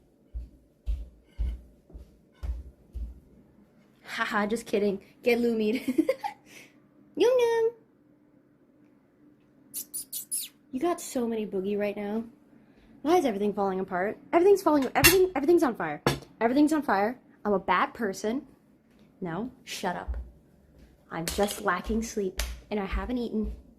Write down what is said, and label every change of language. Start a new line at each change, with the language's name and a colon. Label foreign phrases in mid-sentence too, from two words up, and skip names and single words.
English: Haha, just kidding. Get Lumied. Yum yum. You got so many boogie right now. Why is everything falling apart? Everything's on fire. Everything's on fire. I'm a bad person. No, shut up. I'm just lacking sleep and I haven't eaten.